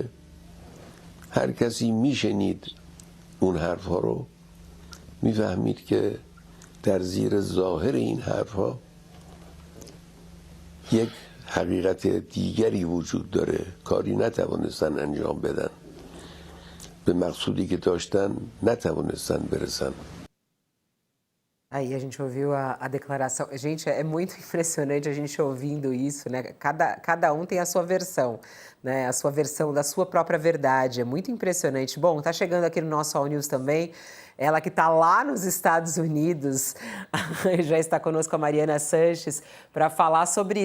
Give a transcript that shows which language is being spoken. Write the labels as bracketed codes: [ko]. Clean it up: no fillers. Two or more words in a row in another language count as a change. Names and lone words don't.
[fa] هر کسی میشنید اون حرفها رو میفهمید که در زیر ظاهر این حرفها یک حقیقت دیگری وجود داره. کاری نتوانستن انجام بدن. به مقصودی که داشتن نتوانستن برسن. [pt] Aí a gente ouviu a declaração. Gente, é muito impressionante a gente ouvindo isso, né? Cada um tem a sua versão, né? A sua versão da sua própria verdade. É muito impressionante. Bom, tá chegando aqui no nosso All News também. Ela que está lá nos Estados Unidos, já está conosco a Mariana Sanches para falar sobre isso.